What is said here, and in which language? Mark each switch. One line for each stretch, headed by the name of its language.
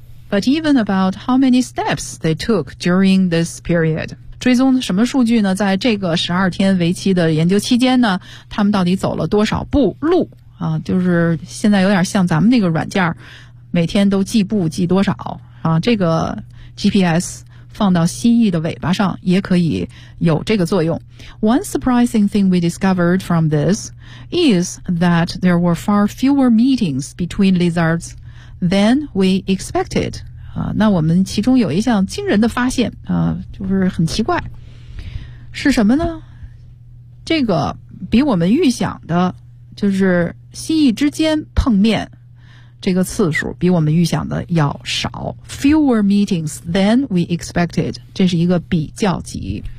English: ，but even about how many steps they took during this period。
Chinese: 追踪什么数据呢？在这个12天为期的研究期间呢，他们到底走了多少步路？啊，就是现在有点像咱们那个软件，每天都计步计多少啊。这个 GPS 放到蜥蜴的尾巴上也可以有这个作用。
English: One surprising thing we discovered from this is that there were far fewer meetings between lizards than we expected。
Chinese: 啊，那我们其中有一项惊人的发现啊，就是很奇怪，是什么呢？这个比我们预想的。就是蜥蜴之间碰面这个次数比我们预想的要少， fewer meetings than we expected，这是一个比较级，